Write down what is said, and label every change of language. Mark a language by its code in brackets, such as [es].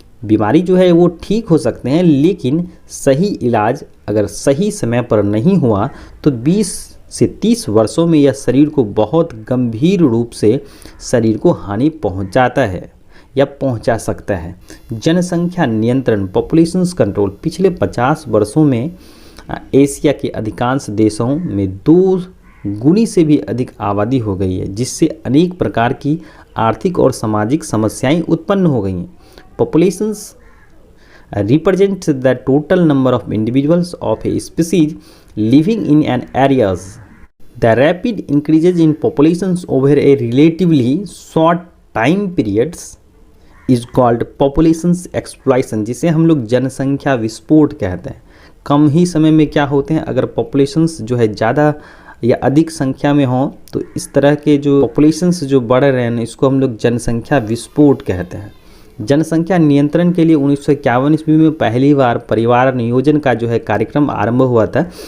[hi] बीमारी जो है वो ठीक हो सकते हैं, लेकिन सही इलाज अगर सही समय पर नहीं हुआ तो 20 से 30 वर्षों में यह शरीर को बहुत गंभीर रूप से शरीर को हानि पहुंचाता है या पहुंचा सकता है। जनसंख्या नियंत्रण पॉपुलेशन कंट्रोल पिछले 50 वर्षों में एशिया के अधिकांश देशों में 2 गुनी से भी अधिक आबादी हो गई है, जिससे अनेक प्रकार की आर्थिक और सामाजिक समस्याएं उत्पन्न हो गई हैं। [en] Populations represents the total number of individuals of a species living in an areas. The rapid increases in populations over a relatively short time periods is called populations explosion, [hi] जिसे हम लोग जनसंख्या विस्फोट कहते हैं। कम ही समय में क्या होते हैं, अगर पॉपुलेशंस जो है ज़्यादा या अधिक संख्या में हों तो इस तरह के जो पॉपुलेशंस जो बढ़ रहे हैं इसको हम लोग जनसंख्या विस्फोट कहते हैं। जनसंख्या नियंत्रण के लिए 1951 ईस्वी में पहली बार परिवार नियोजन का जो है कार्यक्रम आरंभ हुआ था।